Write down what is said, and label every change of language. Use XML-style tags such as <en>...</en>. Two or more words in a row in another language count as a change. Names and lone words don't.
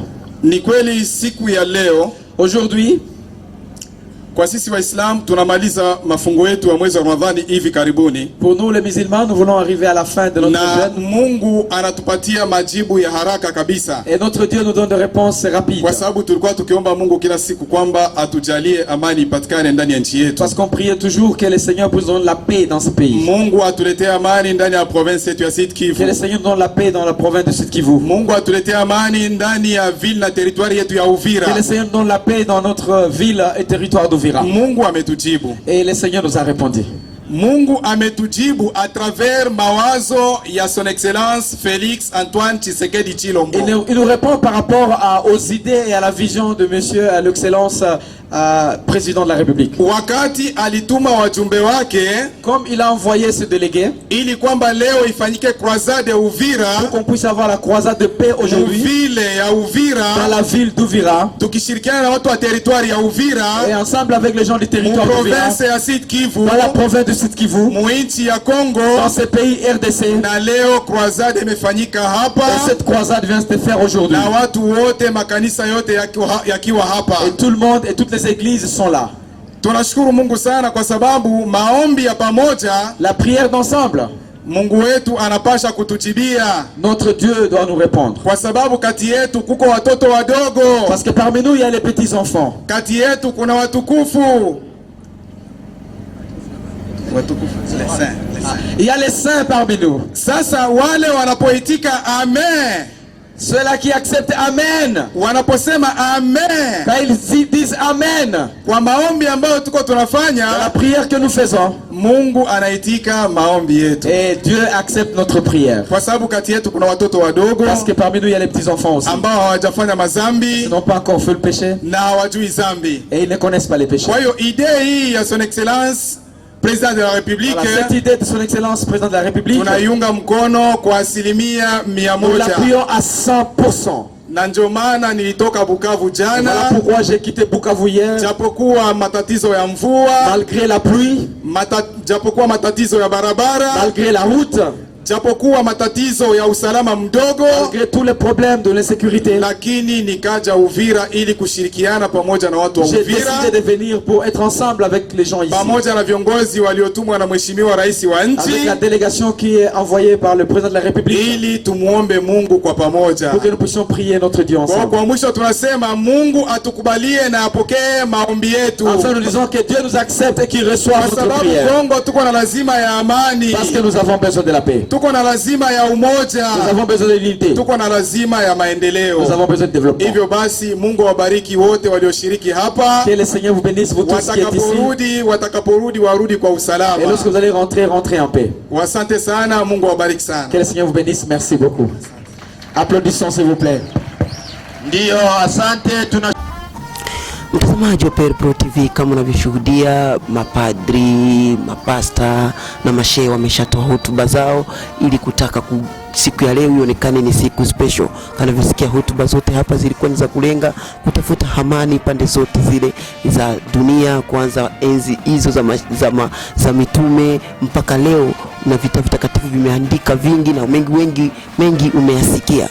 <sw>Ni kweli siku ya leo,</sw> <fr>aujourd'hui,</fr> <sw>kwa sisi Waislamu tunamaliza mafungo yetu ya mwezi wa Ramadhani hivi karibuni.</sw> <fr>Pour nous les musulmans, nous voulons arriver à la fin de notre jeûne.</fr> <sw>Na Mungu anatupatia majibu ya haraka kabisa.</sw> <fr>Et notre Dieu nous donne des réponses rapides.</fr> <sw>Kwa sababu tulikuwa tukiomba Mungu kila siku kwamba atujalie amani ipatikane ndani ya nchi yetu.</sw> <fr>Parce qu'on priait toujours que le Seigneur nous donne la paix dans ce pays.</fr> <sw>Mungu atuletee amani ndani ya province yetu ya Sud Kivu.</sw> <fr>Que le Seigneur nous donne la paix dans la province de Sud Kivu.</fr> <sw>Mungu atuletee amani ndani ya ville na territoire yetu ya Uvira.</sw> <fr>Que le Seigneur nous donne la paix dans notre ville et territoire d'Uvira.</fr> <sw>Mungu ametujibu.</sw> <fr>Et le Seigneur nous a répondu.</fr> <sw>Mungu ametujibu</sw> <fr>à travers</fr> <sw>mawazo ya</sw> <fr>son excellence</fr> <sw>Félix Antoine Tshisekedi Tshilombo.</sw> <fr>Il nous répond par rapport aux idées et à la vision de monsieur l'excellence président de la République.</fr> <sw>Wakati alituma wajumbe wake,</sw> <fr>comme il a envoyé ce délégué,</fr> <sw>ili kwamba leo ifanyike croisade ya Uvira,</sw> <fr>pour qu'on puisse avoir la croisade de paix aujourd'hui dans la ville d'Uvira,</fr> <sw>tukishirikiana na watu wa territoire ya Uvira,</sw> <fr>et ensemble avec les gens du territoire d'Uvira,</fr> <sw>province ya Sud Kivu,</sw> <fr>dans la province de Sud Kivu,</fr> <sw>muinchi ya Congo,</sw> <fr>dans ce pays RDC,</fr> <sw>na leo croisade imefanyika hapa,</sw> <fr>et cette croisade vient se faire aujourd'hui,</fr> <sw>na watu wote makanisa yote yakiwa hapa,</sw> <fr>et tout le monde et toutes les églises sont là.</fr> <sw>Tunashukuru Mungu sana kwa sababu maombi ya pamoja,</sw> <fr>la prière d'ensemble,</fr> <sw>Mungu wetu anapasha kutujibia.</sw> <fr>Notre Dieu doit nous répondre.</fr> <sw>Kwa sababu kati yetu kuko watoto wadogo.</sw> <fr>Parce que parmi nous il y a les petits enfants.</fr> <sw>Kati yetu kuna watukufu.</sw> <fr>Les saints. Il y a les saints parmi nous.</fr> <sw>Sasa wale wanapoitika amen,</sw> <fr>ceux-là qui acceptent amen,</fr> <sw>wanaposema amen,</sw> <fr>quand ils disent amen,</fr> <sw>kwa maombi ambayo tuko tunafanya,</sw> <fr>la prière que nous faisons,</fr> <sw>Mungu anaitika maombi yetu.</sw> <fr>Et Dieu accepte notre prière.</fr> <sw>Kwa sababu kati yetu kuna watoto wadogo,</sw> <fr>parce que parmi nous il y a les petits enfants aussi,</fr> <sw>ambao hawajafanya mazambi,</sw> <fr>ils n'ont pas encore fait le péché,</fr> <sw>na hawajui zambi,</sw> <fr>et ils ne connaissent pas les péchés.</fr> <sw>Kwa hiyo idée hii ya</sw> <fr>son excellence Président de la République, voilà, cette idée de son excellence président de la République,</fr> <sw>tunaiunga mkono kwa 100%.</sw> <fr>Nous l'appuyons à 100%.</fr> <sw>Na ndio maana nilitoka Bukavu jana.</sw> <fr>Voilà pourquoi j'ai quitté Bukavu hier.</fr> <sw>Japokuwa matatizo ya mvua,</sw> <fr>malgré la pluie,</fr> <sw>japokuwa matatizo ya barabara,</sw> <fr>malgré la route,</fr> <sw>japokuwa matatizo ya usalama mdogo,</sw> <fr>malgré tous les problèmes de l'insécurité,</fr> <sw>lakini nikaja Uvira ili kushirikiana pamoja na watu wa Uvira.</sw> <fr>J'ai décidé de venir pour être ensemble avec les gens ici,</fr> <sw>pamoja na viongozi waliotumwa na mheshimiwa rais wa nchi,</sw> <fr>avec la délégation qui est envoyée par le président de la République,</fr> <sw>ili tumuombe Mungu kwa pamoja,</sw> <fr>pour que nous puissions prier notre Dieu ensemble.</fr> <sw>Kwa mwisho tunasema Mungu atukubalie na apokee maombi yetu.</sw> <fr>Enfin nous disons que Dieu nous accepte et qu'il reçoive notre prière.</fr> <sw>Kwa sababu Kongo tuko na lazima ya amani,</sw> <fr>parce que nous avons besoin de la paix.</fr> <sw>Tuko na lazima ya umoja.</sw> <fr>Nous avons besoin de l'unité.</fr> <sw>Tuko na lazima ya maendeleo.</sw> <fr>Nous avons besoin de développement.</fr> <sw>Hivyo basi Mungu awabariki wote walioshiriki hapa.</sw> <fr>Que le Seigneur vous bénisse, vous tous qui êtes ici.</fr> <sw>Watakaporudi warudi kwa usalama.</sw> <fr>Et lorsque vous allez rentrer, rentrez en paix.</fr> <sw>Asante sana, Mungu awabariki sana.</sw> <fr>Que le Seigneur vous bénisse, merci beaucoup. Applaudissons s'il vous plaît.</fr> <sw>Ndio, asante. Mtazamaji wa PER Pro TV, kama unavyoshuhudia mapadri, mapasta na mashehe wameshatoa hotuba zao ili kutaka siku ya leo ionekane ni siku special. Kanavyosikia hotuba zote hapa zilikuwa ni za kulenga kutafuta amani pande zote zile za dunia, kwanza enzi hizo za mitume mpaka leo, na vita vitakatifu vimeandika vingi na mengi umeyasikia.</sw>